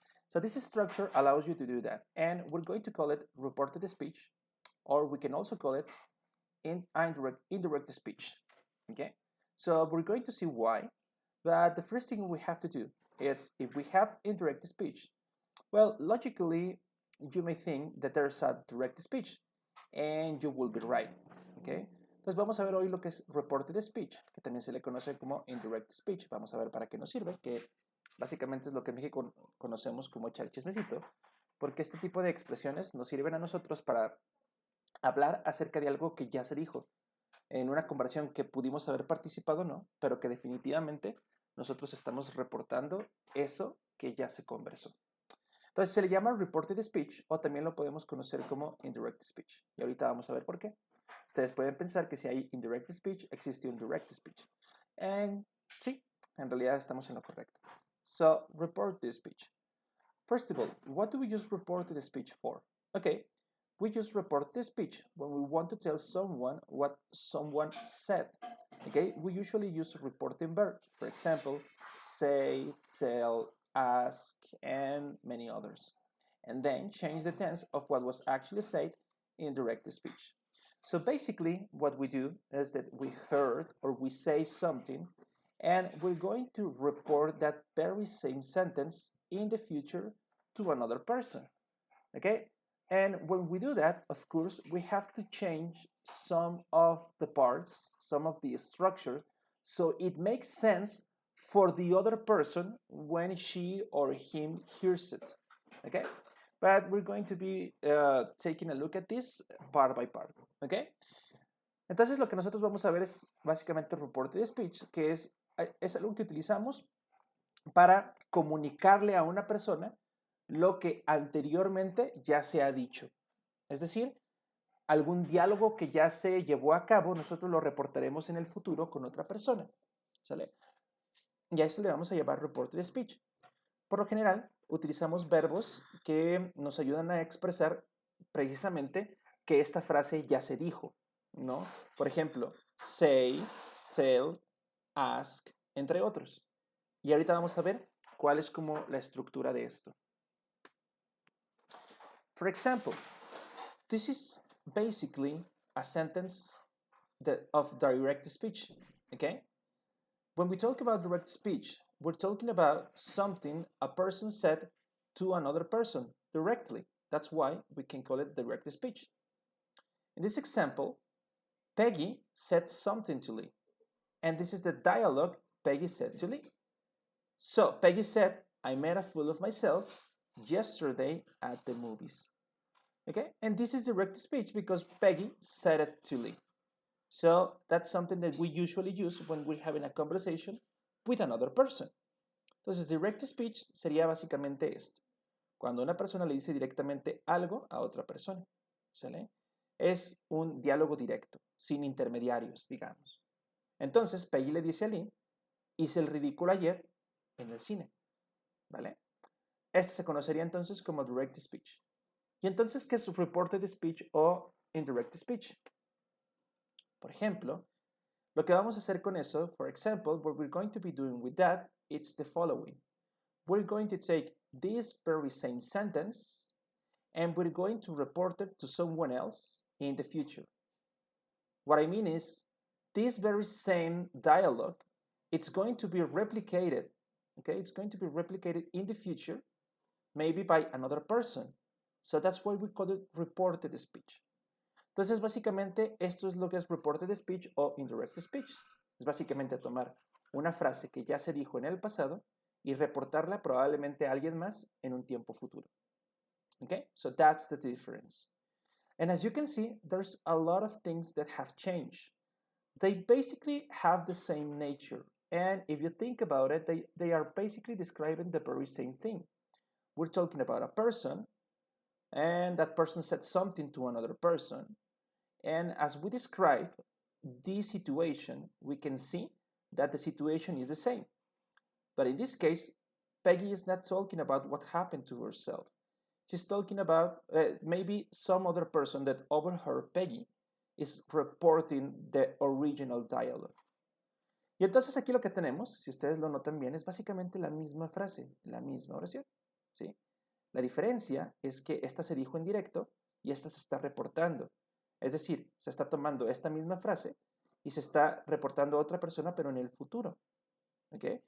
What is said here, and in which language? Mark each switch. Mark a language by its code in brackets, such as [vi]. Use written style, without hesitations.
[en] So this structure allows you to do that. And we're going to call it reported speech, or we can also call it indirect speech. Okay, so we're going to see why. But the first thing we have to do is, if we have indirect speech, well, logically, you may think that there's a direct speech, and you will be right. [es] Okay, entonces vamos a ver hoy lo que es reported speech, que también se le conoce como indirect speech. Vamos a ver para qué nos sirve, que básicamente es lo que en México conocemos como echar chismecito, porque este tipo de expresiones nos sirven a nosotros para hablar acerca de algo que ya se dijo en una conversación que pudimos haber participado o no, pero que definitivamente nosotros estamos reportando eso que ya se conversó. Entonces se le llama reported speech, o también lo podemos conocer como indirect speech. Y ahorita vamos a ver por qué. Ustedes pueden pensar que si hay indirect speech, existe un direct speech. Y sí, en realidad estamos en lo correcto. [en] So, reported speech. First of all, what do we use reported speech for? Okay, we just report the speech when we want to tell someone what someone said. Okay, we usually use reporting verb. For example, say, tell, ask, and many others. And then change the tense of what was actually said in direct speech. So basically, what we do is that we heard or we say something, and we're going to report that very same sentence in the future to another person. Okay? And when we do that, of course, we have to change some of the parts, some of the structure, so it makes sense for the other person when she or him hears it. Okay? But we're going to be taking a look at this part by part. Okay? [es] Entonces, lo que nosotros vamos a ver es básicamente reported speech, que es algo que utilizamos para comunicarle a una persona lo que anteriormente ya se ha dicho. Es decir, algún diálogo que ya se llevó a cabo, nosotros lo reportaremos en el futuro con otra persona. ¿Sale? Y a eso le vamos a llamar reported speech. Por lo general, utilizamos verbos que nos ayudan a expresar precisamente que esta frase ya se dijo, ¿no? Por ejemplo, say, tell, ask, entre otros. Y ahorita vamos a ver cuál es como la estructura de esto. [en] For example, this is basically a sentence of direct speech, okay? When we talk about direct speech, we're talking about something a person said to another person directly. That's why we can call it direct speech. In this example, Peggy said something to Lee, and this is the dialogue Peggy said to Lee. So Peggy said, I made a fool of myself yesterday at the movies. Okay, and this is direct speech because Peggy said it to Lee. So that's something that we usually use when we're having a conversation with another person. [es] Entonces, direct speech sería básicamente esto. Cuando una persona le dice directamente algo a otra persona. ¿Sale? Es un diálogo directo, sin intermediarios, digamos. Entonces, Peggy le dice a Lee, hice el ridículo ayer en el cine. ¿Vale? Esto se conocería entonces como direct speech. Y entonces, ¿qué es reported speech o indirect speech? Por ejemplo, lo que vamos a hacer con eso, [en] for example, what we're going to be doing with that, it's the following. We're going to take this very same sentence and we're going to report it to someone else in the future. What I mean is, this very same dialogue, it's going to be replicated, okay? It's going to be replicated in the future, maybe by another person. So that's why we call it reported speech. [es] Entonces, básicamente, esto es lo que es reported speech o indirect speech. Es básicamente tomar una frase que ya se dijo en el pasado y reportarla probablemente a alguien más en un tiempo futuro. Okay? [en] So that's the difference. And as you can see, there's a lot of things that have changed. They basically have the same nature. And if you think about it, they are basically describing the very same thing. We're talking about a person and that person said something to another person. And as we describe this situation, we can see that the situation is the same. But in this case, Peggy is not talking about what happened to herself. She's talking about maybe some other person that overheard Peggy is reporting the original dialogue. [es] Y entonces aquí lo que tenemos, si ustedes lo notan bien, es básicamente la misma frase, la misma oración, ¿sí? La diferencia es que esta se dijo en directo y esta se está reportando. Es decir, se está tomando esta misma frase y se está reportando a otra persona, pero en el futuro. ¿Ok?